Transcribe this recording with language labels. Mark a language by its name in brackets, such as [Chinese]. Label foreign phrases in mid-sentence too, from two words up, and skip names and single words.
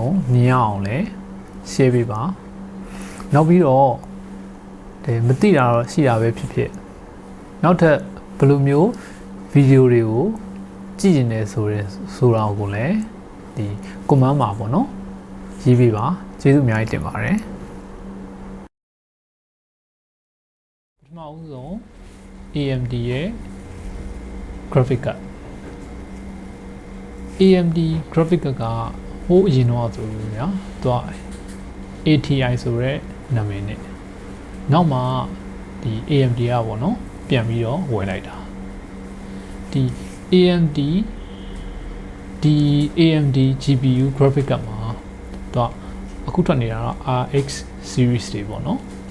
[Burmese] လုံးမြင်ရအောင်လဲ share ပေးပါနောက်ပြီးတော့မသိတာတော့ရှိတာပဲဖြစ်ဖြစ်နောက်ထပ်ဘယ်လိုမျိုးဗီဒီယိုတွေကိုကြည့်နေတယ်ဆိုတာကိုလည်းဒီ comment မှာပေါ့နော်ရေးပေးပါကျေးဇူးအများကြီးတင်ပါတယ် ပထမဦးဆုံး AMD ရဲ့ [English] graphic card [Burmese] AMD [English] graphic card [Burmese] ကဟိုးအရင်တော့ဆိုလို့ညာသူက ATI ဆိုရဲနာမည်နဲ့နောက်မှဒီ AMD ကပေါ့နော်ပြန်ပြီးတော့ဝယ်လိုက်တာဒီ AMD [English] GPU graphic card [Burmese] မှာသူကအခုထွက်နေတာတော့ [English] RX series [Burmese] တွေပေါ့နော်